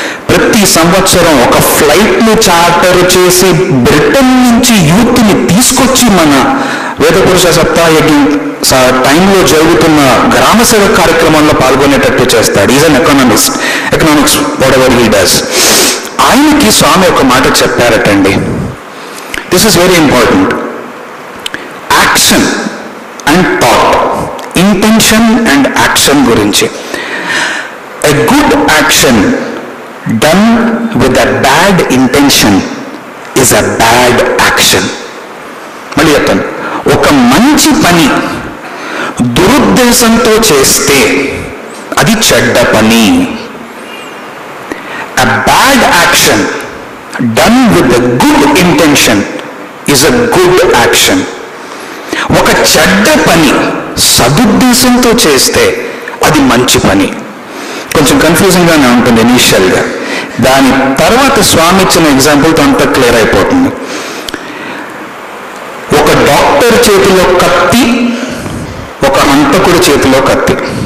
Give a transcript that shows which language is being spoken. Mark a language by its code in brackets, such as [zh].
[te] ప్రతి సంవత్సరం ఒక ఫ్లైట్ని చార్టర్ చేసి బ్రిటన్ నుంచి యూత్ని తీసుకొచ్చి మన వేదపురుష సప్తాహయజ్ఞం టైంలో జరుగుతున్న గ్రామ సేవ కార్యక్రమంలో పాల్గొనేటట్టు చేస్తాడు. [en] Is an economics whatever he does. [te] ఆయనకి స్వామి ఒక మాట చెప్పారటండి, [en] This is very important. Action and thought, intention and action [te] గురించి. [en] A good action done with a bad intention is a bad action. [te] మళ్ళీ చెప్తాను, ఒక మంచి పని దురుద్దేశంతో చేస్తే అది చెడ్డ పని. [en] A bad action done with a good intention is a good action. [te] ఒక చెడ్డ పని సదుద్దేశంతో చేస్తే అది మంచి పని. కొంచెం కన్ఫ్యూజింగ్గానే ఉంటుంది ఇనీషియల్గా, దాని తర్వాత స్వామి ఇచ్చిన ఎగ్జాంపుల్తో అంతా క్లియర్ అయిపోతుంది. ఒక డాక్టర్ చేతిలో కత్తి, ఒక హంతకుడి చేతిలో కత్తి.